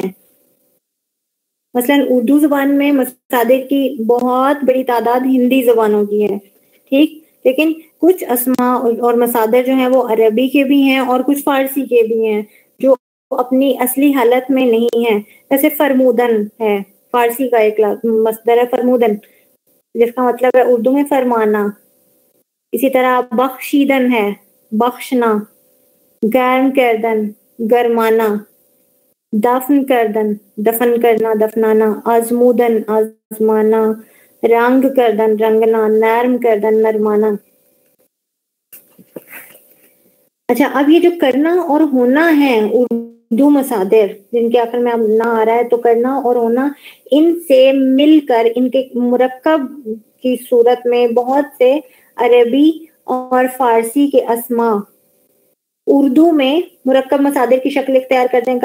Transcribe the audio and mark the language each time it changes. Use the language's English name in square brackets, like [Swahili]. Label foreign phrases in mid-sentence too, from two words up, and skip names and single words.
[Urdu] مثلاً اردو زبان میں مصادر کی بہت بڑی تعداد ہندی زبانوں کی ہے، ٹھیک، لیکن کچھ اسماء اور مصادر جو ہیں وہ عربی کے بھی ہیں اور کچھ فارسی کے بھی ہیں جو اپنی اصلی حالت میں نہیں ہیں. جیسے فرمودن ہے، فارسی کا ایک مصدر ہے فرمودن، جس کا مطلب ہے اردو میں فرمانا. اسی طرح بخشیدن ہے، بخشنا. [Persian] گرم کردن، گرمانا. دفن کردن، [Urdu] دفن کرنا، دفنانا. [Persian] آزمودن، آزمانا. رنگ کردن، رنگنا. نرم کردن، نرمانا. [Urdu] اچھا، اب یہ جو کرنا اور ہونا ہے اردو مصادر جن کے آخر میں اب نہ آ رہا ہے، تو کرنا اور ہونا ان سے مل کر ان کے مرکب کی صورت میں بہت سے عربی اور فارسی کے اسماء اردو میں مرکب مصادر کی شکل اختیار کرتے ہیں.